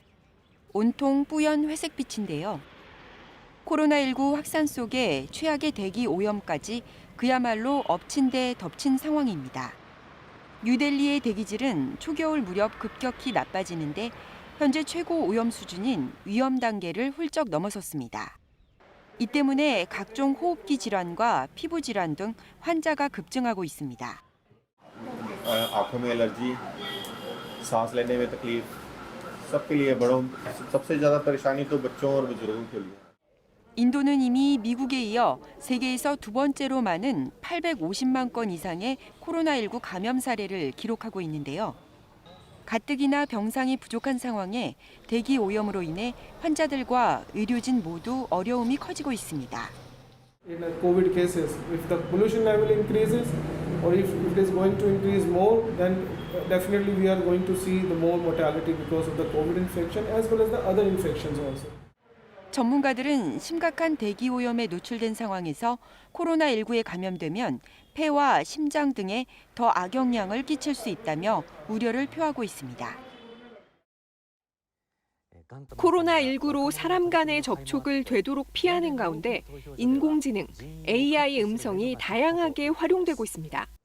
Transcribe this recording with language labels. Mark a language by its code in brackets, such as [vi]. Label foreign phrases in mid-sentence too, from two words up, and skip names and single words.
[ko] 온통 뿌연 회색빛인데요. 코로나19 확산 속에 최악의 대기 오염까지 그야말로 엎친 데 덮친 상황입니다. 뉴델리의 대기질은 초겨울 무렵 급격히 나빠지는데 현재 최고 오염 수준인 위험 단계를 훌쩍 넘어섰습니다. 이 때문에 각종 호흡기 질환과 피부 질환 등 환자가 급증하고 있습니다. [hi] आंखों में एलर्जी, सांस लेने में तकलीफ, सबके लिए बड़ों सबसे ज़्यादा परेशानी तो बच्चों और बुजुर्गों के लिए. [ko] 인도는 이미 미국에 이어 세계에서 두 번째로 많은 850만 건 이상의 코로나19 감염 사례를 기록하고 있는데요. 가뜩이나 병상이 부족한 상황에 대기 오염으로 인해 환자들과 의료진 모두 어려움이 커지고 있습니다. [en] In COVID cases, if the pollution level increases or if it is going to increase more, then definitely we are going to see the more mortality because of the COVID infection as well as the other infections also. [ko] 전문가들은 심각한 대기 오염에 노출된 상황에서 코로나19에 감염되면 폐와 심장 등에 더 악영향을 끼칠 수 있다며 우려를 표하고 있습니다. 코로나19로 사람 간의 접촉을 되도록 피하는 가운데 인공지능, AI 음성이 다양하게 활용되고 있습니다.